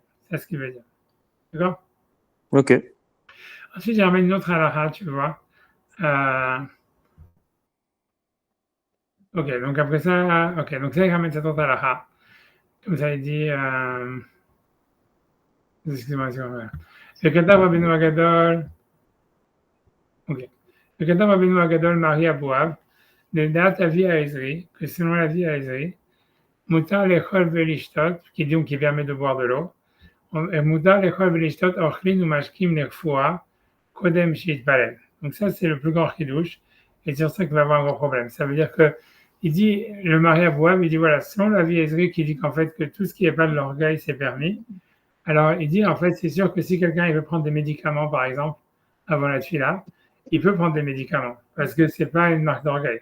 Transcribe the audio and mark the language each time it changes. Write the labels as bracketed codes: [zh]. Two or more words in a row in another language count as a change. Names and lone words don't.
[fr] C'est ce qu'il veut dire. D'accord? Ok. Ensuite, j'ai ramené une autre halakha, tu vois. Ok, donc après ça, ok, donc ça, il ramène cette autre halakha. Comme ça, il dit, excusez-moi, excusez-moi. [he] וכתב רבנו הגדול, אוקיי, וכתב רבנו הגדול מרי אבואב, לדעת אבי העזרי, [fr] que selon l'avis העזרי, [he] מותר לאכול ולשתות, [fr] qui dit qui permet de boire de l'eau, [he] מותר לאכול ולשתות אוכלים ומשקים לרפואה, קודם שיתפלל. [fr] Donc ça, c'est le plus grand chidouche, et c'est sur ça qu'il va avoir un gros problème. Ça veut dire que, il dit, le mari Abouab, il dit, voilà, selon l'avis Ezri, qui dit qu'en fait, que tout ce qui n'est pas de l'orgueil, c'est permis. Alors, il dit, en fait, c'est sûr que si quelqu'un il veut prendre des médicaments, par exemple, avant la tuila, il peut prendre des médicaments, parce que c'est pas une marque d'orgueil.